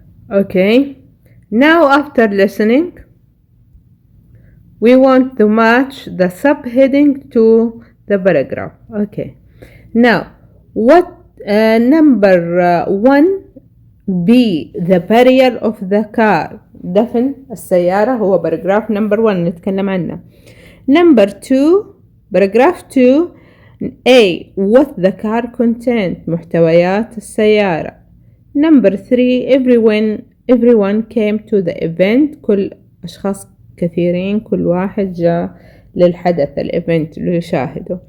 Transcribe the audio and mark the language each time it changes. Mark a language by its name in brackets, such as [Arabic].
[English] Okay, now after listening, we want to match the subheading to the paragraph. Okay, now what number 1 B the burial of the car. [Arabic] دفن السيارة هو [English] paragraph number 1 [Arabic] نتكلم عنه. [English] Number 2 paragraph 2 A what the car contained [Arabic] محتويات السيارة. [English] Number 3 everyone came to the event [Arabic] كل أشخاص كثيرين كل واحد جاء للحدث الإيفنت ليشاهده.